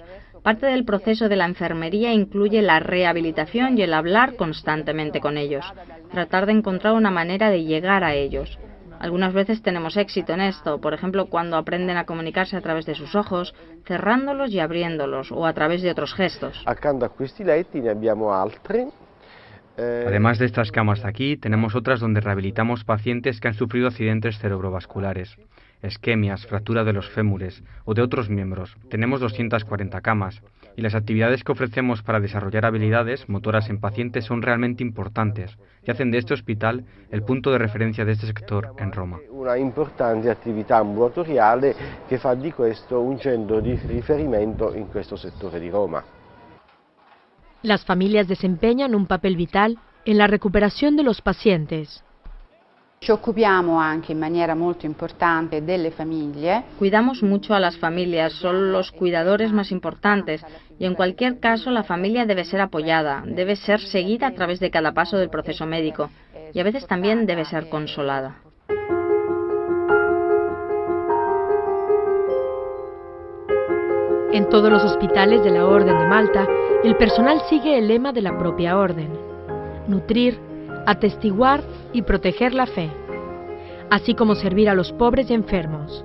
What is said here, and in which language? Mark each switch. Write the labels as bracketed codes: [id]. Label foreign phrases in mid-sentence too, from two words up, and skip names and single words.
[es] Parte del proceso de la enfermería incluye la rehabilitación y el hablar constantemente con ellos, tratar de encontrar una manera de llegar a ellos. Algunas veces tenemos éxito en esto, por ejemplo, cuando aprenden a comunicarse a través de sus ojos, cerrándolos y abriéndolos, o a través de otros gestos. [it] Accanto a questi letti ne abbiamo altri. [es] Además de estas camas de aquí, tenemos otras donde rehabilitamos pacientes que han sufrido accidentes cerebrovasculares, isquemias, fractura de los fémures o de otros miembros. Tenemos 240 camas y las actividades que ofrecemos para desarrollar habilidades motoras en pacientes son realmente importantes y hacen de este hospital el punto de referencia de este sector en Roma. [it] Una importante attività ambulatoriale che fa di questo un centro di riferimento in questo settore di Roma. [es] Las familias desempeñan un papel vital en la recuperación de los pacientes. [it] Ci occupiamo anche in maniera molto importante delle famiglie. [es] Cuidamos mucho a las familias, son los cuidadores más importantes y en cualquier caso la familia debe ser apoyada, debe ser seguida a través de cada paso del proceso médico y a veces también debe ser consolada. En todos los hospitales de la Orden de Malta, el personal sigue el lema de la propia orden: nutrir, atestiguar y proteger la fe, así como servir a los pobres y enfermos.